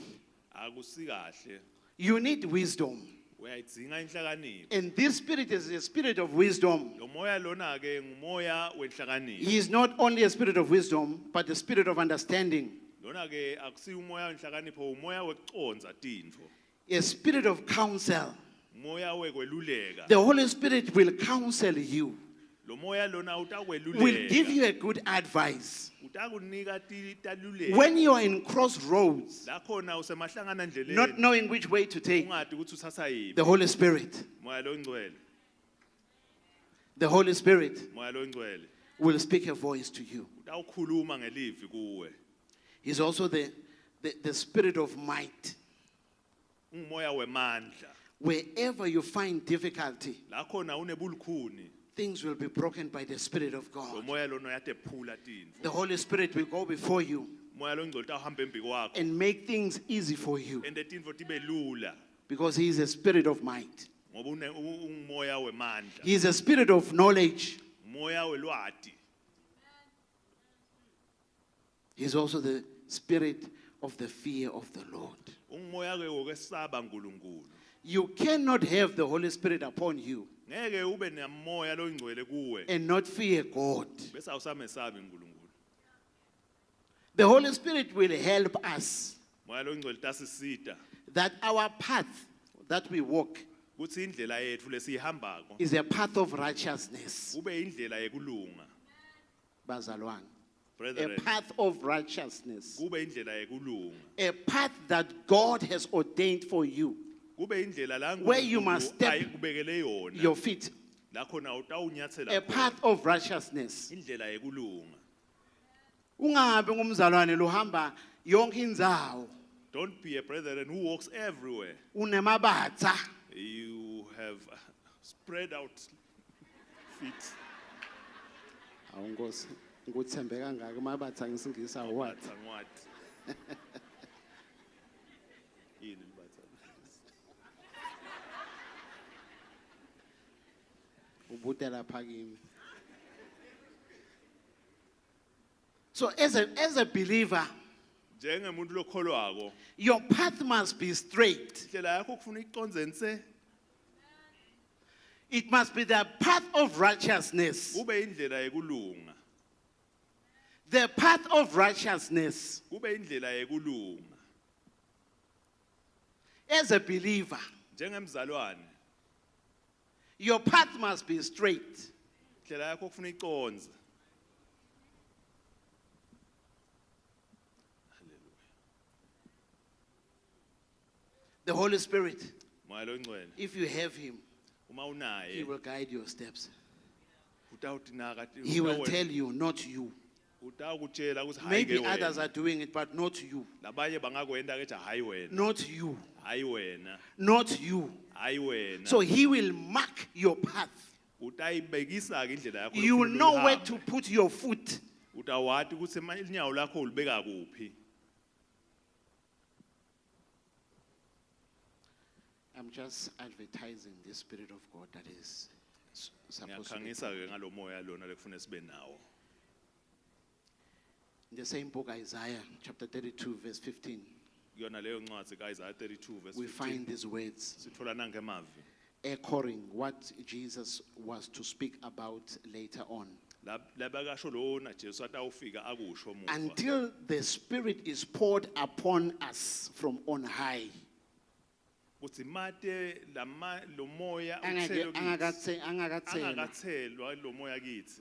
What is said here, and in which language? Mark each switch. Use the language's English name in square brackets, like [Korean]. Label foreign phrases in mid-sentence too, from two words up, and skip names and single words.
[Swati] Akusikahle. [English] You need wisdom. [Swati] Uyayidzinga inhlakanipho. [English] And this spirit is a spirit of wisdom. [Swati] Lo moya lona ke ngumoya wenhlakanipho. [English] He is not only a spirit of wisdom, but a spirit of understanding, [Swati] Lona ke akusi umoya wenhlakanipho, umoya wekuconza tintfo. [English] a spirit of counsel. [Swati] Umoya wekweluleka. [English] The Holy Spirit will counsel you, [Swati] Lo moya lona [English] will [Swati] utakweluleka. [English] give you a good advice. [Swati] Utakunika taluleka. [English] When you are in crossroads, [Swati] La khona usemahlangana ndleleni. [English] not knowing which way to take, [Swati] Ungadi ukuthi uthatha yiphi. [English] the Holy Spirit, [Swati] Moya longcwele. [English] the Holy Spirit [Swati] Moya longcwele. [English] will speak a voice to you. [Swati] Utawukhuluma ngelivi kuwe. [English] He's also the spirit of might. [Swati] Ungumoya wemandla. [English] Wherever you find difficulty, [Swati] La khona unebulukhuni. [English] things will be broken by the Spirit of [Swati] Lo [English] God. [Swati] moya lona uyatephula tintfo. [English] The Holy Spirit will go before you [Swati] Moya longcwele utawuhamba embi kwakho. [English] and make things easy for you [Swati] Ende tintfo tibe lula. [English] because He is a spirit of might. [Swati] Ngoba ungumoya wemandla. [English] He is a spirit of knowledge. [Swati] Umoya welwati. [English] He is also the spirit of the fear of the Lord. [Swati] Ungumoya ke wokwesaba uNkulunkulu. [English] You cannot have the Holy Spirit upon you [Swati] Ngeke ube nemoya longcwele kuwe. [English] and not fear God. [Swati] Bese awusamesabi uNkulunkulu. [English] The Holy Spirit will help us [Swati] Moya longcwele tasisita. [English] that our path that we walk [Swati] Kuthi indlela yethu lesihambako [English] is a path of righteousness. [Swati] kube indlela yekulunga. Bazalwane. [English] A Brethren, path of righteousness. [Swati] kube indlela yekulunga. [English] A path that God has ordained for you. [Swati] Kube indlela la [English] Where you must step [Swati] ayikubekele yona. [English] your feet. [Swati] La khona utawunyathela [English] A [Swati] khona. [English] path of righteousness. [Swati] Indlela yekulunga. Ungabe ngumzalwane lohamba yonke indzawo [English] Don't be a brethren who walks everywhere. [Swati] unemabatha. [English] You have spread out feet. [Swati] Awunkosi ngikuthembe kangaka mabatha ngisingisa what? Batha ngwati. Yini batha? Ubude lapha kimi. [English] So as a believer, [Swati] Njengemuntu lokholwako, [English] your path must be straight. [Swati] indlela yakho kufuna iconze nse. [English] It must be the path of righteousness. [Swati] Kube indlela yekulunga. [English] The path of righteousness. [Swati] Kube indlela yekulunga. [English] As a believer, [Swati] Njengemzalwane, [English] your path must be straight. [Swati] indlela yakho kufuna iconze. [English] The Holy Spirit, [Swati] Moya longcwele. [English] if you have Him, [Swati] Uma [English] He [Swati] unaye, [English] will guide your steps. [Swati] utawutinaka. [English] He will tell you, not you. [Swati] Utawukutshela ukuthi hayi [English] Maybe [Swati] ke [English] others [Swati] wena. [English] are doing it, but not you. [Swati] Labanye bangakwenda ke hayi wena. [English] Not you. [Swati] Hayi wena. [English] Not you. [Swati] Hayi wena. [English] So He will mark your path. [Swati] utayibekisa ke indlela yakho [English] You will [Swati] lokufuna [English] know where [Swati] uyihambe. [English] to put your foot. [Swati] Utawati ukuthi inyawo lakho ulibeka kuphi. [English] I'm just advertising the Spirit of God that is supposed to be. [Swati] Ngiyakhangisa ke ngalomoya lona lekufuna sibe nawo. [English] In the same book, Isaiah chapter 32, verse 15, [Swati] Kuyona leyo ncwadi kaIsaiah 32 verse [English] we [Swati] 15. [English] find these words [Swati] Sithola nange emavi. [English] echoing what Jesus was to speak about later on. [Swati] Labakasho lona Jesu atawufika akusho muva. [English] Until the Spirit is poured upon us from on high. [Swati] Kuthi mate lo moya Angakatse- uthelwe angakatselwa. angakathelwa lo moya kithi